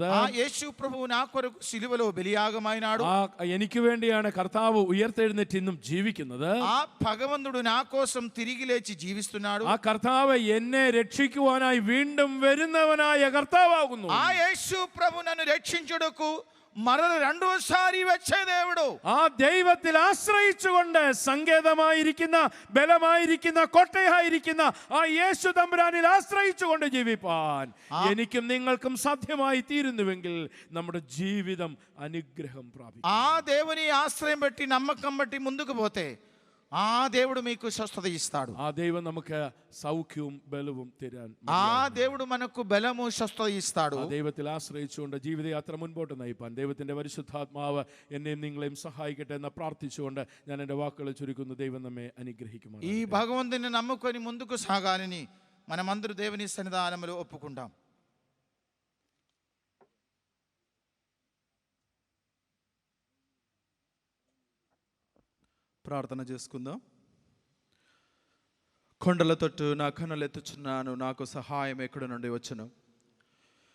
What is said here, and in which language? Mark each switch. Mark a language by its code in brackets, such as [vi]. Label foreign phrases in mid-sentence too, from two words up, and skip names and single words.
[te] ఆ యేసు ప్రభువు నా కొరకు సిలువలో బలియాగమైనాడు. [ml] ആ എനിക്ക് വേണ്ടിയാണ് കർത്താവ് ഉയർത്തെഴുന്നേറ്റ് ഇന്നും ജീവിക്കുന്നത്. [te] ఆ భగవంతుడు నా కోసం తిరిగి లేచి జీవిస్తున్నాడు. [ml] ആ കർത്താവ് എന്നെ രക്ഷിക്കുവാനായി വീണ്ടും വരുന്നവനായ കർത്താവാകുന്നു. [te] ఆ యేసు ప్రభు నన్ను రక్షించుటకు మరల రెండోసారి వచ్చే దేవుడు. [ml] ആ ദൈവത്തിൽ ആശ്രയിച്ചുകൊണ്ട് സങ്കേതമായിരിക്കുന്ന, ബലമായിരിക്കുന്ന, കോട്ടയായിരിക്കുന്ന ആ യേശു തമ്പുരാനിൽ ആശ്രയിച്ചുകൊണ്ട് ജീവിപ്പാൻ എനിക്കും നിങ്ങൾക്കും സാധ്യമായി തീരുന്നുവെങ്കിൽ നമ്മുടെ ജീവിതം അനുഗ്രഹം പ്രാപിക്കും. [te] ఆ దేవుని ఆశ్రయం బట్టి నమ్మకం బట్టి ముందుకు పోతే ఆ దేవుడు మీకు స్వస్థత ఇస్తాడు. [ml] ആ ദൈവം നമുക്ക് സൗഖ്യവും ബലവും തരാൻ, [te] ఆ దేవుడు మనకు బలము స్వస్థత ఇస్తాడు. [ml] ആ ദൈവത്തിൽ ആശ്രയിച്ചുകൊണ്ട് ജീവിതയാത്ര മുൻപോട്ട് നയിപ്പാൻ ദൈവത്തിന്റെ പരിശുദ്ധാത്മാവ് എന്നെയും നിങ്ങളെയും സഹായിക്കട്ടെ എന്ന് പ്രാർത്ഥിച്ചുകൊണ്ട് ഞാൻ എൻ്റെ വാക്കുകൾ ചുരുക്കുന്നു. ദൈവം നമ്മെ അനുഗ്രഹിക്കുമോ. [te] ఈ భగవంతుని నమ్ముకొని ముందుకు సాగాలని మనమందరూ దేవుని సన్నిధానములో ఒప్పుకుంటాం. ప్రార్థన చేసుకుందాం. కొండల తట్టు నా కన్నులెత్తుచున్నాను, నాకు సహాయం ఎక్కడి నుండి వచ్చును?